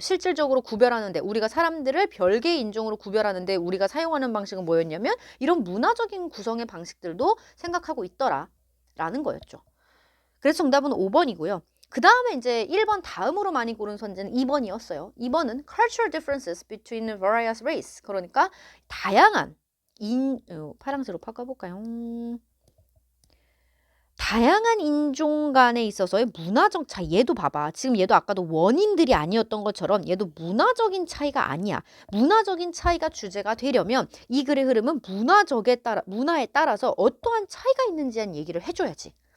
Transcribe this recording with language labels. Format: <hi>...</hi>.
<ko>실질적으로 구별하는데 우리가 사람들을 별개의 인종으로 구별하는데 우리가 사용하는 방식은 뭐였냐면 이런 문화적인 구성의 방식들도 생각하고 있더라라는 거였죠. 그래서 정답은 5번이고요. 그 다음에 이제 1번 다음으로 많이 고른 선지는 2번이었어요. 2번은</ko> <en>cultural differences between various race.</en> <ko>그러니까 다양한 파랑새로 바꿔볼까요? 다양한 인종 간에 있어서의 문화적 차이. 얘도 봐봐. 지금 얘도 아까도 원인들이 아니었던 것처럼 얘도 문화적인 차이가 아니야. 문화적인 차이가 주제가 되려면 이 글의 흐름은 문화에 따라서 어떠한 차이가 있는지에 대한 얘기를 해줘야지.</ko>